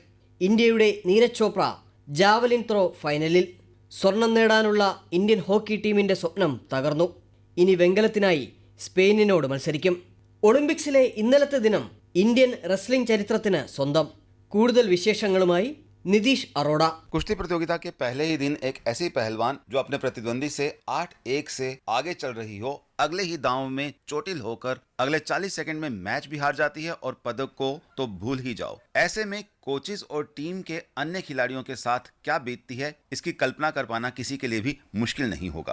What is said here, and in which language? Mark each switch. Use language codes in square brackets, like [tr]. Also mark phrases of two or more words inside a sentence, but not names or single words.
[ml] ഇന്ത്യയുടെ നീരജ് ചോപ്ര ജാവലിൻ ത്രോ ഫൈനലിൽ. സ്വർണം നേടാനുള്ള ഇന്ത്യൻ ഹോക്കി ടീമിൻ്റെ സ്വപ്നം തകർന്നു. ഇനി വെങ്കലത്തിനായി സ്പെയിനിനോട് മത്സരിക്കും. ഒളിമ്പിക്സിലെ ഇന്നലത്തെ ദിനം ഇന്ത്യൻ റെസ്ലിംഗ് ചരിത്രത്തിന് സ്വന്തം. കൂടുതൽ വിശേഷങ്ങളുമായി नितीश अरोड़ा। [hi] कुश्ती प्रतियोगिता के पहले ही दिन एक ऐसी पहलवान जो अपने प्रतिद्वंदी से 8-1 से आगे चल रही हो, अगले ही दांव में चोटिल होकर अगले 40 सेकंड में मैच भी हार जाती है और पदक को तो भूल ही जाओ। ऐसे में कोचेस और टीम के अन्य खिलाड़ियों के साथ क्या बीतती है, इसकी कल्पना कर पाना किसी के लिए भी मुश्किल नहीं होगा।